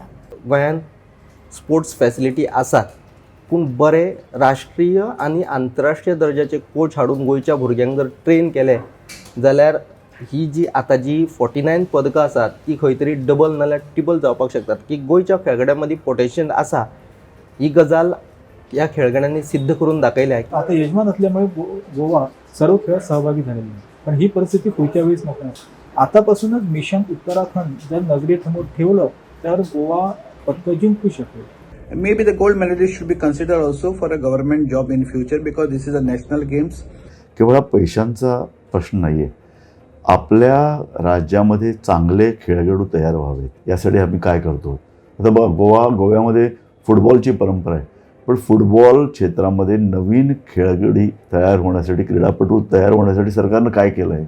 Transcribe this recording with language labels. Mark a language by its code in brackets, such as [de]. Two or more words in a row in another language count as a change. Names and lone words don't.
[kok] गोंयान [en] sports facility [kok] आसात, पूण बरे राष्ट्रीय आनी आंतरराष्ट्रीय दर्जाचे कोच हाडून गोंयच्या भुरग्यांक जर ट्रेन केले जाल्यार ही जी आतां जी 49 पदकां आसात ती खंय तरी डबल नाल्यार ट्रिबल जावपाक शकतात. की गोंयच्या खेळगड्यां मदीं पोटेन्शियल आसा, ही गजाल ह्या खेळगड्यांनी सिद्ध करून दाखयल्या. [mr] आता यजमान असल्यामुळे गोवा सर्व खेळात सहभागी झालेली आहे, पण ही परिस्थिती पुढच्या वेळेस नको. आतापासूनच मिशन उत्तराखंड जर नजरेसमोर ठेवलं तर गोवा पदकं जिंकू शकेल. [en] Maybe the gold medalist should be considered also for a government job in future because this is a national games. [mr] केवळ हा पैशांचा प्रश्न नाही आहे. आपल्या राज्यामध्ये चांगले खेळगडू तयार व्हावेत यासाठी आम्ही काय करतो. आता बघा गोव्यामध्ये फुटबॉलची परंपरा आहे, पण फुटबॉल क्षेत्रामध्ये नवीन खेळगडी तयार होण्यासाठी, क्रीडापटू तयार होण्यासाठी सरकारनं काय केलं आहे.